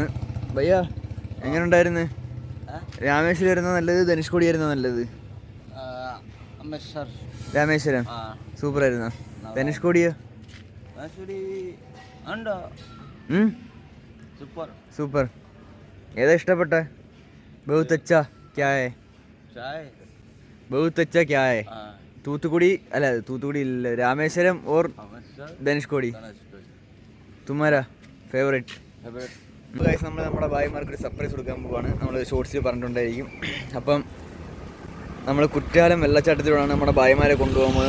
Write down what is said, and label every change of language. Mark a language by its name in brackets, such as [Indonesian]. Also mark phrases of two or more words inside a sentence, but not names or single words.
[Malayalam] ഭയ്യ എങ്ങനെ ഉണ്ടായിരുന്നു? രാമേശ്വരം ആയിരുന്നോ നല്ലത്, ധനുഷ്കോടി ആയിരുന്നോ നല്ലത്? രാമേശ്വരം സൂപ്പറായിരുന്നോ? ധനുഷ്കോടിയോ? സൂപ്പർ. ഏതാ ഇഷ്ടപ്പെട്ട? [Hindi] बहुत अच्छा क्या है? बहुत अच्छा क्या है? [Malayalam] തൂത്തുക്കുടി അല്ല, തൂത്തുക്കുടി ഇല്ല, രാമേശ്വരം ഓർ ധനുഷ്കോടി? [Hindi] തുമ്മാരാ ഫേവറേറ്റ്? [Malayalam] നമ്മൾ നമ്മുടെ ഭായിമാർക്ക് ഒരു സർപ്രൈസ് കൊടുക്കാൻ പോവാണ്. നമ്മൾ ഷോർട്സിൽ പറഞ്ഞിട്ടുണ്ടായിരിക്കും. അപ്പം നമ്മൾ കുറ്റാലം വെള്ളച്ചാട്ടത്തിലൂടെയാണ് നമ്മുടെ ഭായിമാരെ കൊണ്ടുപോകാൻ പോകുന്നത്.